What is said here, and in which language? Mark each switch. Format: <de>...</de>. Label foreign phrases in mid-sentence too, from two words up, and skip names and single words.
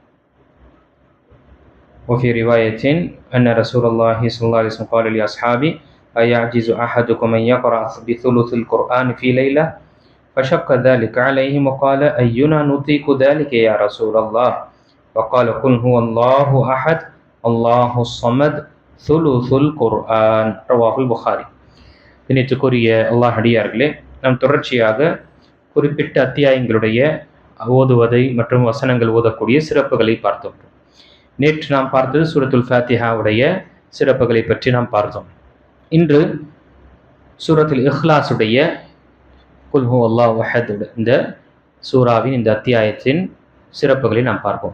<ar>وفي رواية أن رسول الله صلى الله عليه وسلم قال لأصحابه أيعجز أحدكم أن يقرأ بثلث القرآن في ليلة فشق ذلك عليهم وقال أينا نطيق ذلك يا رسول الله وقال قل هو الله أحد الله الصمد ثلث القرآن. رواه البخاري.</ar> <ta>கணித்துக்குரிய அல்லாஹ் அடியார்களே, நாம் தொடர்ச்சியாக குறிப்பிட்ட அத்தியாயங்களுடைய ஓதுவதை மற்றும் வசனங்கள் ஓதக்கூடிய சிறப்புகளை பார்த்தோம். நேற்று நாம் பார்த்தது சூரத்துல் ஃபாத்திஹாவுடைய சிறப்புகளை பற்றி நாம் பார்த்தோம். இன்று சூரத்துல் இஹ்லாஸுடைய</ta> <ar>قل هو الله أحد</ar> <ta>இந்த சூராவின் இந்த அத்தியாயத்தின் சிறப்புகளை நாம் பார்ப்போம்.</ta>